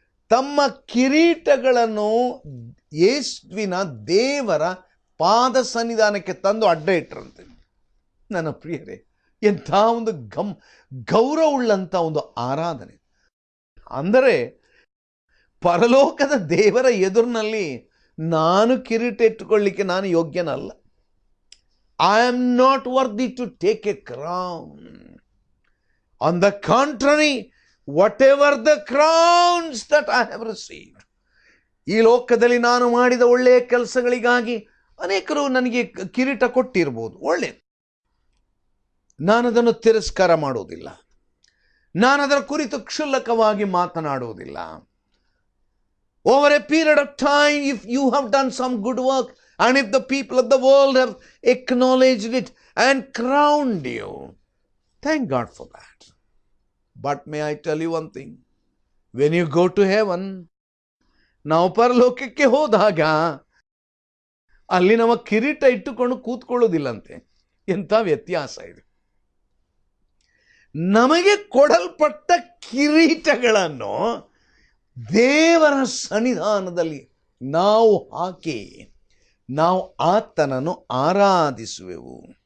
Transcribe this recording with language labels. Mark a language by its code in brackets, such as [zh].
[kn] ತಮ್ಮ ಕಿರೀಟಗಳನ್ನು ಯೇಸುವಿನ ದೇವರ ಪಾದ ಸನ್ನಿಧಾನಕ್ಕೆ ತಂದು ಅಡ್ಡ ಇಟ್ಟರಂತೆ. ನನ್ನ ಪ್ರಿಯರೇ, ಎಂಥ ಒಂದು ಗೌರವವುಳ್ಳಂಥ ಒಂದು ಆರಾಧನೆ. ಅಂದರೆ ಪರಲೋಕದ ದೇವರ ಎದುರಿನಲ್ಲಿ ನಾನು ಕಿರೀಟ ಇಟ್ಟುಕೊಳ್ಳಿಕ್ಕೆ ನಾನು ಯೋಗ್ಯನಲ್ಲ. [en] I am not worthy to take a crown. On the contrary, whatever the crowns that I have received, [kn] ಈ ಲೋಕದಲ್ಲಿ ನಾನು ಮಾಡಿದ ಒಳ್ಳೆಯ ಕೆಲಸಗಳಿಗಾಗಿ ಅನೇಕರು ನನಗೆ ಕಿರೀಟ ಕೊಟ್ಟಿರ್ಬೋದು, ಒಳ್ಳೆಯದು. ನಾನು ಅದನ್ನು ತಿರಸ್ಕಾರ ಮಾಡುವುದಿಲ್ಲ, ನಾನು ಅದರ ಕುರಿತು ಕ್ಷುಲ್ಲಕವಾಗಿ ಮಾತನಾಡುವುದಿಲ್ಲ. [en] Over a period of time, if you have done some good work, and if the people of the world have acknowledged it and crowned you, thank God for that. But may I tell you one thing? When you go to heaven, [kn] ನಾವು ಪರಲೋಕಕ್ಕೆ ಹೋದಾಗ ಅಲ್ಲಿ ನಮ್ಮ ಕಿರೀಟ ಇಟ್ಟುಕೊಂಡು ಕೂತ್ಕೊಳ್ಳೋದಿಲ್ಲಂತೆ. ಎಂಥ ವ್ಯತ್ಯಾಸ ಇದೆ. ನಮಗೆ ಕೊಡಲ್ಪಟ್ಟ ಕಿರೀಟಗಳನ್ನು ದೇವರ ಸನ್ನಿಧಾನದಲ್ಲಿ ನಾವು ಹಾಕಿ ನಾವು ಆತನನ್ನು ಆರಾಧಿಸುವೆವು.